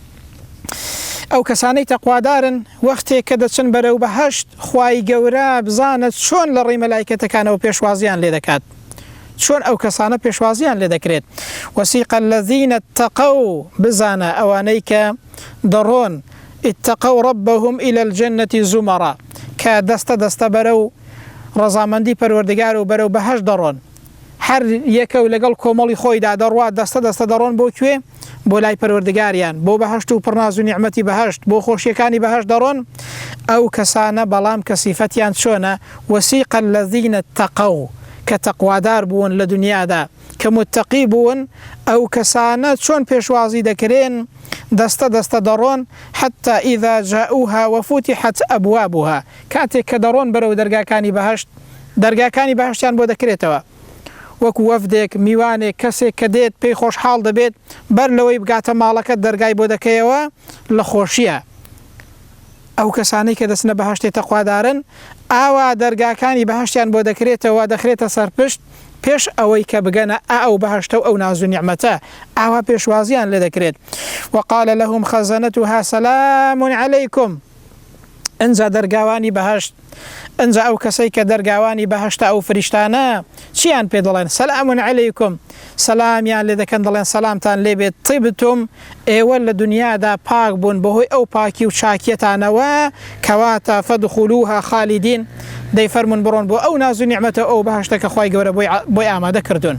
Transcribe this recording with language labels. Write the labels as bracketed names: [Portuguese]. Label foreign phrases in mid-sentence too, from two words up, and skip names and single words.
[Central Kurdish] ئەو کەسانەی تەقوادارن وەختێک کە دەچن بەرەو بەهەشت، خوای گەورە بزانت چۆن لە ڕێی مەلایکەتەکانەوە پێشوازیان لێ دەکات، چۆن ئەو کەسانە پێشوازیان لێ دەکرێت. [Arabic] وەسیق الذین اتقوا، [Central Kurdish] بزانە ئەوانەی کە دەڕۆن [Arabic] اتقوا ربهم إلى الجنة زمرا، [Central Kurdish] کە دەستە دەستە بەرەو ڕەزامەندی پەروەردگار و بەرەو بەهەشت دەڕۆن، هەر یەکە و لەگەڵ کۆمەڵی خۆیدا دەڕوات، دەستە دەستە دەڕۆن بۆ کوێ؟ بۆ لای پەروەردگاریان، بۆ بەهەشت و پڕناز و نیعمەتی بەهەشت، بۆ خۆشیەکانی بەهەشت دەڕۆن. ئەو کەسانە بەڵام کە سیفەتیان چۆنە؟ [Arabic] وەسیق الذین اتقوا، [Central Kurdish] کە تەقوادار بوون لە دنیادا، کە متقی بوون، ئەو کەسانە چۆن پێشوازی دەکرێن؟ دەستە دەستە دەڕۆن [Arabic] حتى إذا جاءوها وفتحت أبوابها، [Central Kurdish] کاتێک کە دەڕۆن بەرەو دەرگاکانی بەهەشت، دەرگاکانی بەهەشتیان بۆ دەکرێتەوە وەکو وەفدێک میوانێک کەسێک کە دێت پێی خۆشحاڵ دەبێت بەر لەوەی بگاتە ماڵەکەت دەرگای بۆ دەکەیەوە لە خۆشیە. ئەو کەسانەی کە دەچنە بەهەشتێ تەقوادارن ئاوا دەرگاکانی بەهەشتیان بۆ دەکرێتەوە دەخرێتە سەرپشت پێش ئەوەی کە بگەنە ئەو بەهەشتە و ئەو ناز و نیعمەتە ئاوا پێشوازیان لێ دەکرێت. [Arabic] وقال لهم خزنتها سلام عليكم. [Central Kurdish] ئەنجا دەرگاوانی بەهەشت ئەنجا ئەو کەسەی کە دەرگاوانی بەهەشتە ئەو فریشتانە چیان پێ دەڵێن؟ [Arabic] سەلام عەلەیکم، [Central Kurdish] سەلامیان لێ دەکەن، دەڵێن سەلامتان لێبێت، طیبتم، ئێوە لە دنیادا پاک بوون بەهۆی ئەو پاکی و چاکیەتانەوە کەواتە [Arabic] فەدخولوها خالیدین، [Central Kurdish] دەی فەرمون بڕۆن بۆ ئەو ناز و نیعمەتە ئەو بەهەشتە کە خوای گەورە بۆی ئامادە کردوون.